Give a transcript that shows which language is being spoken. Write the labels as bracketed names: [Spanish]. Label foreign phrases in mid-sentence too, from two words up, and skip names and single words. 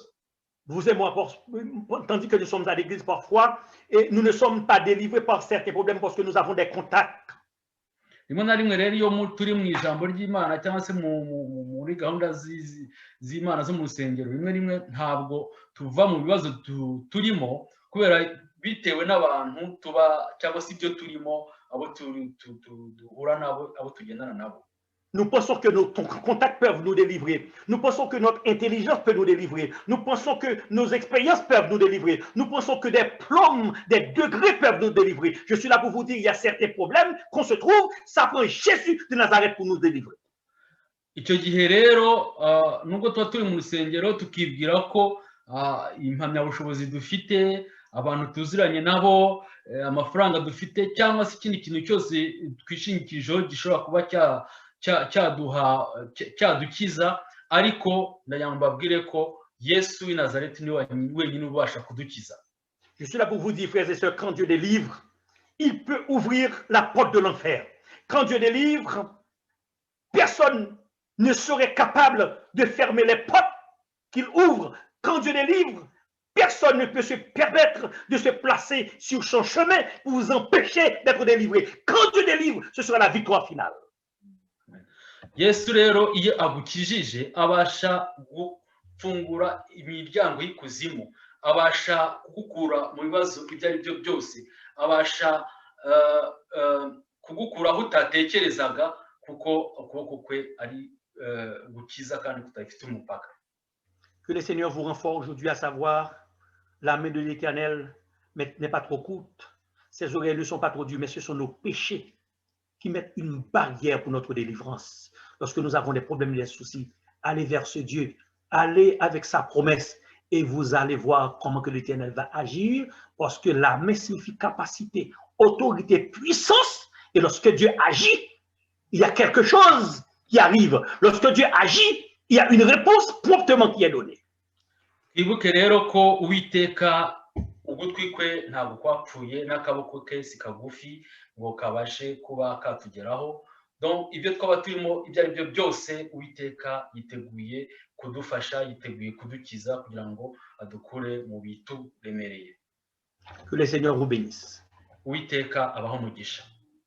[French] Vous et moi, tandis que nous sommes à l'église parfois, et nous ne sommes pas délivrés par certains problèmes parce que nous avons des contacts. [Kinyarwanda] Rimwe na rimwe rero iyo turi mu ijambo ry'Imana cyangwa se muri gahunda z'Imana zo mu rusengero, rimwe ntabwo tuva mu bibazo turimo kubera bitewe n'abantu tuba cyangwa se ibyo turimo, abo duhura nabo, abo tugendana nabo. [French] Nous pensons que nos contacts peuvent nous délivrer. Nous pensons que notre intelligence peut nous délivrer. Nous pensons que nos expériences peuvent nous délivrer. Nous pensons que des plombs, des degrés peuvent nous délivrer. Je suis là pour vous dire, il y a certains problèmes qu'on se trouve, ça prend Jésus de Nazareth pour nous délivrer. [Kinyarwanda] Icyo gihe rero nubwo tuba turi mu rusengero tukibwira ko impamyabushobozi dufite, abantu tuziranye nabo, amafaranga dufite cyangwa se ikindi kintu cyose twishingikirijeho gishobora kuba cyadukiza, ariko ndagira ngo mbabwire ko Yesu w'i Nazareti ni wenyine ubasha kudukiza. [French] Je suis là pour vous dire, frères et sœurs, quand Dieu délivre, il peut ouvrir la porte de l'enfer. Quand Dieu délivre, personne ne serait capable de fermer les portes qu'il ouvre. Quand Dieu délivre, personne ne peut se permettre de se placer sur son chemin pour vous empêcher d'être délivré. Quand Dieu délivre, ce sera la victoire finale. [Kinyarwanda] Yesu rero iyo agukijije abasha gufungura imiryango y'ikuzimu, abasha kugukura mu bibazo ibyo ari byo byose, abasha kugukura aho utatekerezaga kuko ukuboko kwe ari gukiza kandi kutafite umupaka. [French] Que le Seigneur vous renforce aujourd'hui à savoir la main de l'Éternel n'est pas trop courte, ses oreilles ne sont pas trop dures, mais ce sont nos péchés qui mettent une barrière pour notre délivrance. Lorsque nous avons des problèmes, des soucis, allez vers ce Dieu, allez avec sa promesse et vous allez voir comment que l'Éternel va agir, parce que la main signifie capacité, autorité, puissance, et lorsque Dieu agit, il y a quelque chose qui arrive. Lorsque Dieu agit, il y a une réponse promptement qui est donnée. [Kinyarwanda] twibuke rero ko uwiteka ugutwi kwe ntabwo kwapfuye n'akaboko ke si kagufi ngo kabashe kuba katugeraho. Donc ibyo twaba turimo ibyo ari byo byose uwiteka yiteguye kudufasha, yiteguye kudukiza kugira ngo adukure mu bituremereye. [French] Que le Seigneur vous bénisse. [Kinyarwanda] Uwiteka abaho umugisha.